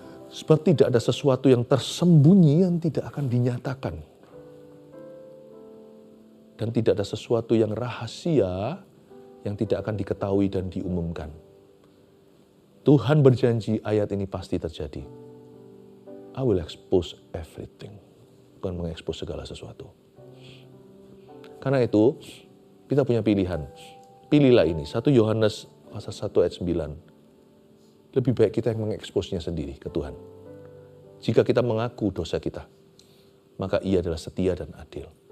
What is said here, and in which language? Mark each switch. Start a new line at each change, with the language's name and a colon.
Indonesian: Sebab tidak ada sesuatu yang tersembunyi yang tidak akan dinyatakan. Dan tidak ada sesuatu yang rahasia yang tidak akan diketahui dan diumumkan. Tuhan berjanji ayat ini pasti terjadi.
English: I will expose everything.
Indonesian: Bukan mengekspos segala sesuatu. Karena itu, kita punya pilihan. Pilihlah ini, 1 Yohanes pasal 1 ayat 9. Lebih baik kita yang mengeksposnya sendiri ke Tuhan. Jika kita mengaku dosa kita, maka Ia adalah setia dan adil.